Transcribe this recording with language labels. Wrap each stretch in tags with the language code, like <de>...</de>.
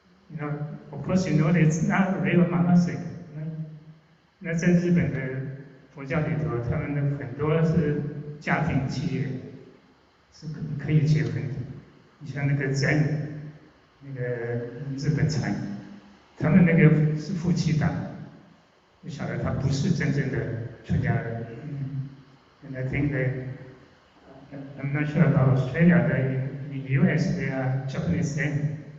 <en>You know, of course, you know it's not real monastic. Right?</en> <zh>那在日本的佛教里头，他们的很多是家庭企业，是可以结婚的。你像那个 Zen， 那个日本禅，他们那个是夫妻档，你晓得他不是真正的出家人。</zh> <en>And I think that I'm not sure about Australia, but in the US there are Japanese Zen.</en>